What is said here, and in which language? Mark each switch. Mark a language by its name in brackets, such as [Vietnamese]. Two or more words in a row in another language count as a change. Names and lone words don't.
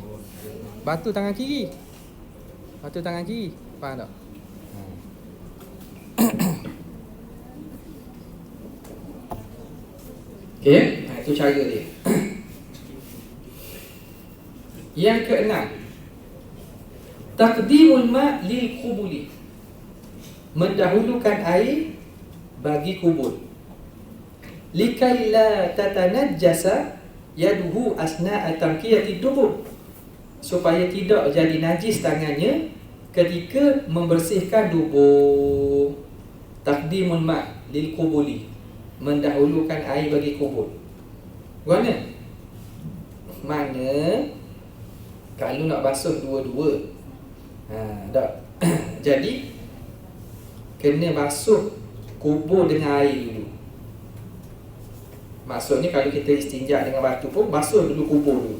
[Malay] Batu tangan kiri. Faham tak? Okey, itu cara dia. Yang keenam, [Arabic] تقديم الماء للقبل, [Malay] mendahulukan air bagi kubul. [Arabic] لكي لا تتنجس يده أثناء تمكية دبر, [Malay] supaya tidak jadi najis tangannya ketika membersihkan dubur. [Arabic] تقديم الماء للقبل, [Malay] mendahulukan air bagi kubul. Mana? Kalau nak basuh dua-dua, tak. Jadi kena basuh kubur dengan air dulu. Maksudnya kalau kita istinja dengan batu pun, basuh dulu kubur dulu.